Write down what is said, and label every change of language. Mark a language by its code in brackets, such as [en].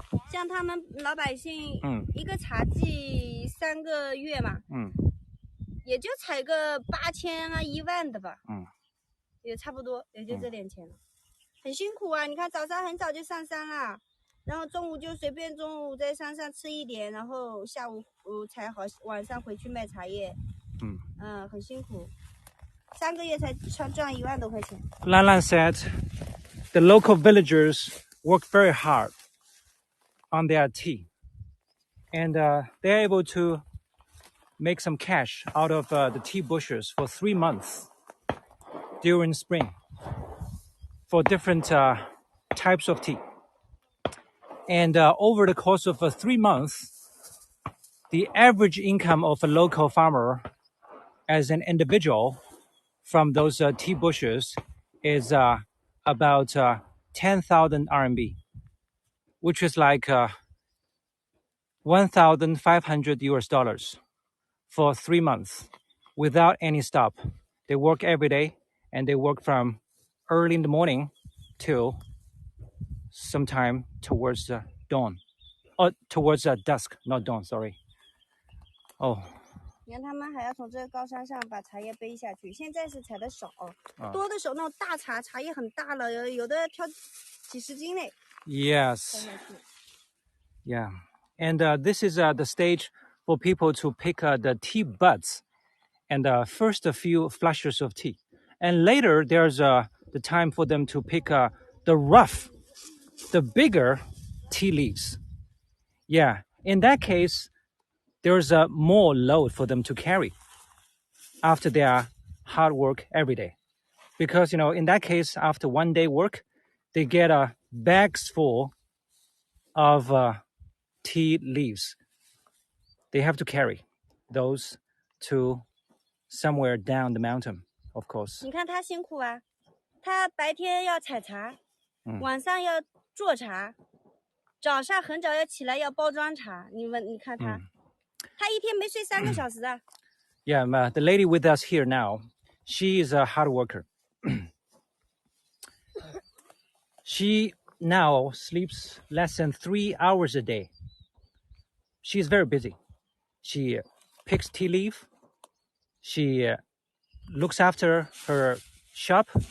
[zh] 像他们老百姓，一个茶季3个月嘛，也就采个8000啊1万的吧，也差不多，也就这点钱了，很辛苦啊！你看早上很早就上山了，然后中午就随便中午在山上吃一点，然后下午采好，晚上回去卖茶叶，很辛苦，3个月才赚1万多块钱。 [en] Lan Lan said, the local villagers work very hard on their tea, and they're able to make some cash out of the tea bushes for 3 months during spring for different types of tea. And over the course of 3 months, the average income of a local farmer as an individual from those tea bushes is about 10,000 RMB, which is like 1,500 US dollars for 3 months without any stop. They work every day, and they work from early in the morning till sometime towards dawn. Towards dusk, not dawn, sorry. [zh] 你看他们还要从这个高山上把茶叶背下去，现在是采的少，多的时候那种大茶叶很大了，有的挑几十斤嘞。 [en] Yes. Yeah. And this is the stage for people to pick the tea buds and first a few flushes of tea. And later there's the time for them to pick the rough, the bigger tea leaves. Yeah. In that case, there's more load for them to carry after their hard work every day. Because, in that case, after 1 day work, they get bags full of tea leaves. They have to carry those to somewhere down the mountain, of course. [zh] 你看他辛苦啊，他白天要采茶，晚上要做茶，早上很早要起来要包装茶，你看他，他一天没睡3个小时啊。 [en] Yeah, the lady with us here now, she is a hard worker. She now sleeps less than 3 hours a day. She is very busy. She picks tea leaf. She looks after her shop.